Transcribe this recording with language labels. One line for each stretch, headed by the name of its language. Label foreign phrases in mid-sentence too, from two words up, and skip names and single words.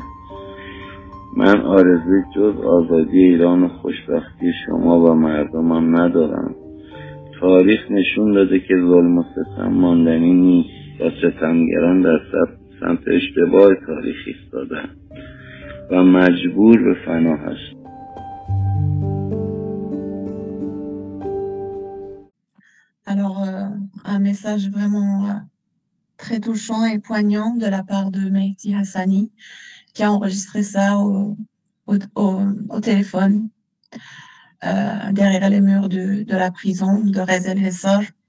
Persian: من آرزوی جز آزادی ایران و خوشبختی شما و مردمم ندارم. تاریخ نشون داده که ظلم و ستم ماندنی نیست و ستمگران در سمت اشتباه تاریخ ایستادن و مجبور به فنا هست.
French: Alors, un message vraiment très touchant et poignant de la part de Mehdi Hassani, qui a enregistré ça au téléphone, derrière les murs de la prison de Rez El Hessar,